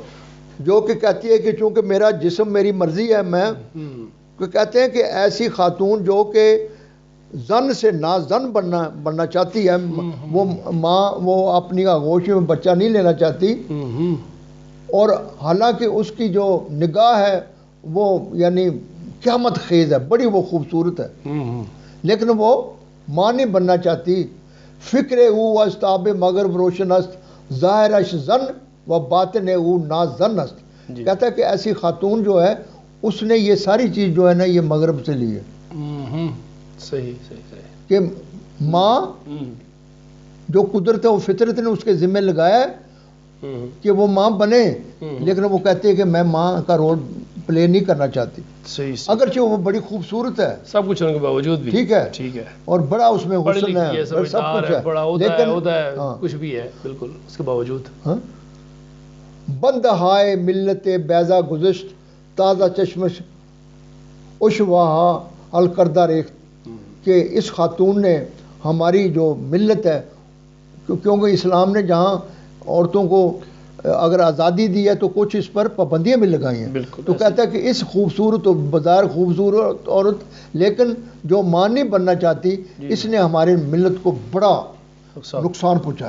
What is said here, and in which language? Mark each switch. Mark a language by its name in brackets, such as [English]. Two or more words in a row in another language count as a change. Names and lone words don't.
[Urdu] جو کہ کہتی ہے کہ چونکہ میرا جسم میری مرضی ہے، میں کہتے ہیں کہ ایسی خاتون جو کہ زن سے نازن بننا چاہتی ہے، وہ ماں وہ اپنی آغوش میں بچہ نہیں لینا چاہتی، اور حالانکہ اس کی جو نگاہ ہے وہ یعنی قیامت خیز ہے، بڑی وہ خوبصورت ہے، لیکن وہ ماں نہیں بننا چاہتی۔ [Persian] فکر او استاب مغرب روشن است ظاہرش زن و باطن او نازن است، [Urdu] کہتا ہے کہ ایسی خاتون جو ہے اس نے یہ ساری چیز جو ہے نا یہ مغرب سے لی ہے۔ صحیح صحیح صحیح، کہ ماں جو قدرت ہے وہ فطرت نے اس کے ذمہ لگایا ہے کہ وہ ماں بنے، لیکن وہ کہتے ہیں کہ میں ماں کا [English] role play [Urdu] نہیں کرنا چاہتی، صحیح اگرچہ وہ بڑی خوبصورت ہے سب کچھ ہونے کے باوجود بھی، ٹھیک ہے ٹھیک ہے، اور بڑا اس میں حسن ہے، سب کچھ ہے، بڑا لیکن عہدہ ہے، کچھ بھی ہے، بالکل اس کے باوجود [Persian] بند ہائے ملت بیضا گزشت تازہ چشمش اشواہا الکردہ ریخت، [Urdu] کہ اس خاتون نے ہماری جو ملت ہے، کیونکہ اسلام نے جہاں عورتوں کو اگر آزادی دی ہے تو کچھ اس پر پابندیاں بھی لگائی ہیں، تو کہتا ہے کہ اس خوبصورت و بظاہر خوبصورت عورت لیکن جو ماں نہیں بننا چاہتی، اس نے ہماری ملت کو بڑا نقصان پہنچایا۔